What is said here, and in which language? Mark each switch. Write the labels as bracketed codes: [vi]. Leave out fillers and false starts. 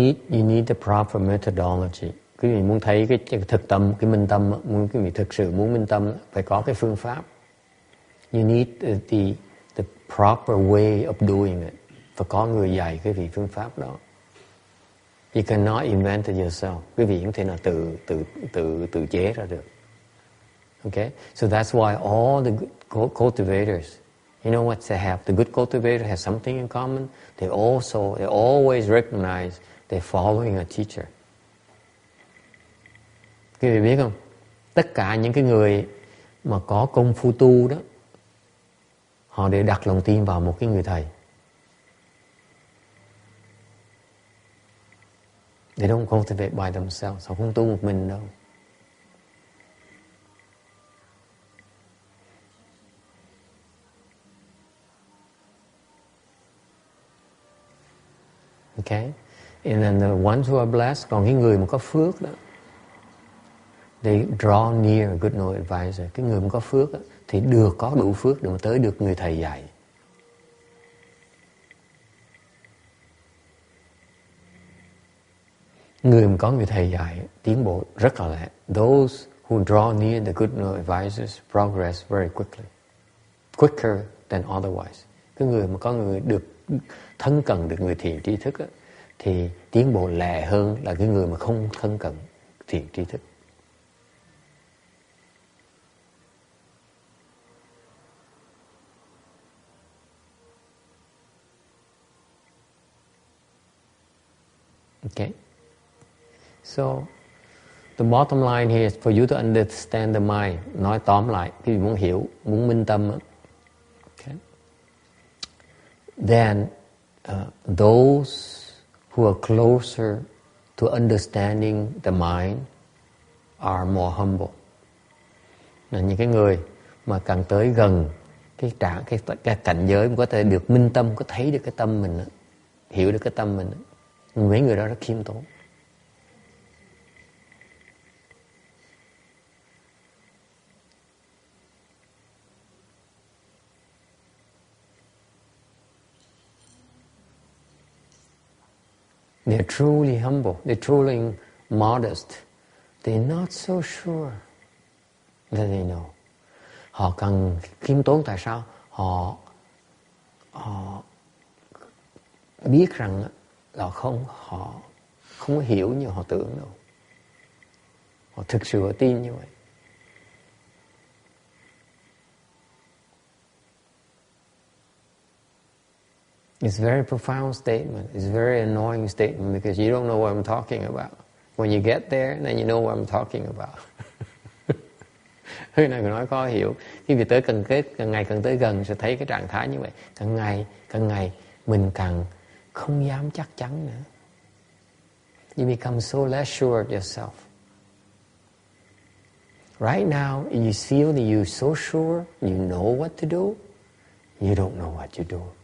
[en] You need the proper methodology. [vi] Quý vị muốn thấy cái thực tâm, cái minh tâm, quý vị thực sự muốn minh tâm, phải có cái phương pháp. [en] You need the proper way of doing it. [vi] Phải có người dạy quý vị phương pháp đó. [en] You cannot invent it yourself. [vi] Quý vị không thể nào tự chế ra được. [en] Okay? So that's why all the good cultivators, you know what they have? The good cultivator has something in common. They always recognize they're following a teacher. [vi] Quý vị biết không? Tất cả những cái người mà có công phu tu đó, họ đều đặt lòng tin vào một cái người thầy. [en] They don't cultivate by themselves. [vi] Họ không tu một mình đâu. [en] Okay? And then the ones who are blessed, [vi] còn cái người mà có phước đó, [en] they draw near a good knowledge advisor. [vi] Cái người mà có phước đó, thì có đủ phước để mà tới được người thầy dạy. Người mà có người thầy dạy tiến bộ rất là lẹ. [en] Those who draw near the good knowledge advisors progress very quicker than otherwise. [vi] Cái người mà có người được thân cận được người thiện tri thức á, thì tiến bộ lẹ hơn là cái người mà không thân cận thiện tri thức. [en] Okay. So the bottom line here is for you to understand the mind. [vi] Nói tóm lại, khi muốn hiểu, muốn minh tâm. [en] Okay. Then those who are closer to understanding the mind are more humble. [vi] Là những cái người mà càng tới gần cái cảnh giới mà có thể được minh tâm, có thấy được cái tâm mình, hiểu được cái tâm mình, mấy người đó rất khiêm tốn. [en] They're truly humble. They're truly modest. They're not so sure that they know. [vi] Họ cần khiêm tốn tại sao? Họ biết rằng là họ không hiểu như họ tưởng đâu. Họ thực sự họ tin như vậy. [en] It's a very profound statement. It's a very annoying statement because you don't know what I'm talking about. When you get there, then you know what I'm talking about. [vi] Cái này nói khó hiểu. Khi vì tới càng ngày càng tới gần sẽ thấy cái trạng thái như vậy. Càng ngày mình càng không dám chắc chắn nữa. [en] You become so less sure of yourself. Right now, you feel that you're so sure, you know what to do. You don't know what you do.